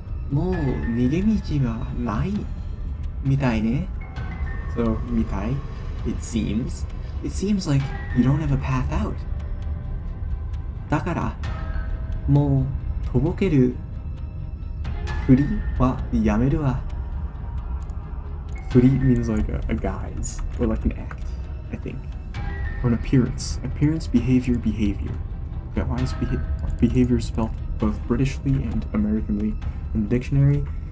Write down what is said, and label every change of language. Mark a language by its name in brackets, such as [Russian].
[Japanese] もう逃げ道がないみたいね. [English] So, みたい, it seems like you don't have a path out. [Japanese] だからもうとぼけるふりはやめるわ. [English] ふり means like a guise or like an act, I think, or an appearance. Behavior. Yeah, why is behavior spelled both Britishly and Americanly in the dictionary.